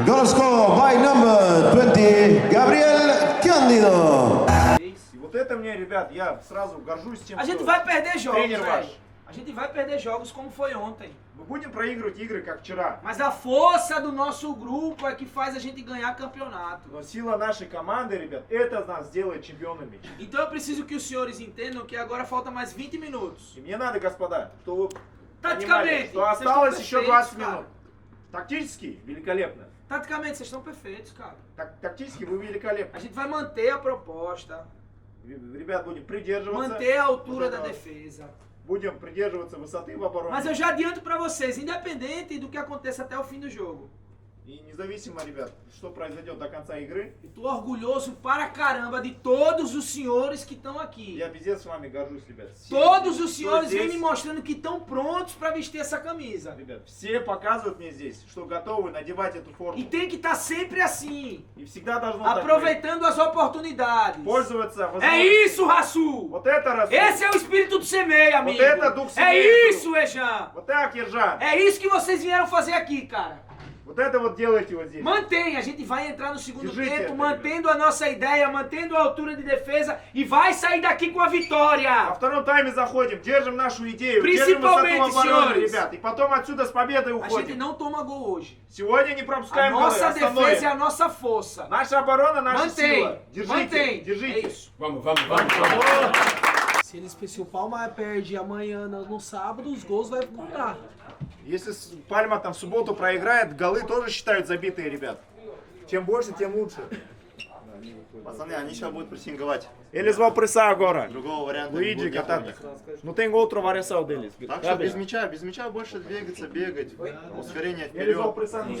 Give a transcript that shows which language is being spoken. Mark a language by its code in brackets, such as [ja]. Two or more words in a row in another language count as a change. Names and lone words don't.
[en] Goal scored by number 20, Gabriel Cândido. [ru] И вот это мне, ребят, я сразу горжусь тем, [pt] A gente [ru] что [pt] vai perder jogos, [ru] тренер ваш. [pt] velho. A gente vai perder jogos como foi ontem. [ru] Мы будем проигрывать игры, как вчера. [pt] Mas a força do nosso grupo é que faz a gente ganhar campeonato. [ru] Но сила нашей команды, ребят, это нас сделает чемпионами. [pt] Então eu preciso que os senhores entendam que agora falta mais 20 minutos. [ru] И мне надо, господа, чтобы вы [pt] Taticamente, [ru] понимали, что [pt] vocês [ru] осталось [pt] estão [ru] еще [pt] perfeitos, [ru] 20 [pt] cara. [ru] минут. Тактически великолепно. [pt] Taticamente, vocês estão perfeitos, cara. [ru] Тактически вы великолепны. [pt] A gente vai manter a proposta, [ru] Ребят, будем придерживаться. [pt] manter a altura da defesa. [ru] Будем придерживаться высоты в обороне. [pt] Mas eu já adianto pra vocês, independente do que aconteça até o fim do jogo. [ru] И независимо, ребят, что произойдет до конца игры, [pt] Eu tô orgulhoso para caramba de todos os senhores que estão aqui. [ru] я пиздец с вами горжусь, ребят. Все, [pt] Todos os [ru] кто [pt] senhores [ru] здесь, [pt] vêm me mostrando que estão prontos para vestir essa camisa. [ru] Ребят, все показывают мне здесь, что готовы надевать эту форму. [pt] E tem que estar sempre assim, [ru] И всегда должно так быть. [pt] aproveitando as oportunidades. [ru] Пользоваться [pt] É [ru] возможностью. [pt] isso, Rasul! [ru] Вот это раз. [pt] Esse é o espírito do semeia, amigo. [ru] Вот это дух [pt] É [ru] семейства. [pt] isso, Ejan. [ru] Вот так, Ержан. [pt] É isso que vocês vieram fazer aqui, cara. [ru] Вот это вот делайте вот здесь. [pt] Mantém, a gente vai entrar no segundo De jeito tempo, nenhum. mantendo a nossa ideia, mantendo a altura de defesa e vai sair daqui com a [ru] Во [pt] vitória. [ru] втором тайме заходим, держим нашу идею, держим [pt] Principalmente, [ru] высоту в обороне, [pt] senhores. [ru] ребят. И потом отсюда с победой [pt] A gente [ru] уходим. [pt] não toma gol hoje. [ru] Сегодня не [pt] A [ru] пропускаем голы, [pt] nossa [ru] основное. [pt] defesa é a nossa força. [ru] Наша оборона, наша сила. [pt] Mantém, [ru] Держите, [pt] mantém. É [ru] держите. [pt] isso. Vamos, vamos, vamos, vamos. Se o Palma perde amanhã no sábado, os gols vai contar. [ru] Если Пальма там в субботу проиграет, голы тоже считают забитые, ребят. Чем больше, тем лучше. Păsane, они сейчас будут прессинговать. [pt] Eles vão pressar agora. [ru] Другого варианта не Luigi, будет. нет у Catata. них. [pt] Não tem outra variação deles. [ru] Так что без мяча больше двигаться, бегать, ускорение [pt] Eles vão [ru] вперед, [pt] pressar no